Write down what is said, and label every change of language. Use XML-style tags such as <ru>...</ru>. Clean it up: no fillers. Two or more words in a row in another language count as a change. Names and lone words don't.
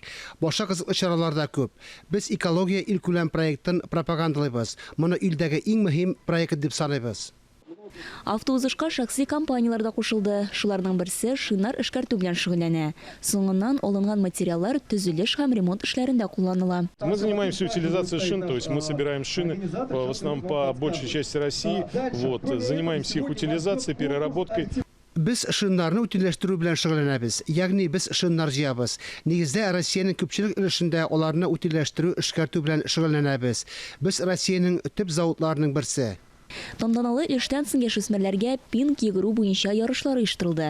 <tt>Башка кызыклы чаралар да күп. Без экология илкүләм проектын пропагандалыйбыз. Моны илдәге иң мөһим проект дип саныйбыз. Автоузышка шәхси компаниялар да кушылды. Шуларның берсе шинар эшкәртү белән шөгыльләнә. Соңыннан алынган материаллар төзелеш һәм ремонт эшләрендә кулланыла.</tt> <ru>Мы занимаемся утилизацией шин, то есть мы собираем шины в основном по большей части России. Занимаемся их утилизацией, переработкой.</ru> <tt>Biz шыннарны үтиләштерү белән шөгыльләнәбез. Ягъни без шыннар җыябыз. Нигездә Россиянең күпчелек өлешендә аларны үтиләштерү, эшкәртү белән шөгыльләнәбез. Без Россиянең төп заводларының берсе. Тантаналы эштән соң яшүсмерләргә пинг йөгерү буенча ярышлар оештырылды.</tt>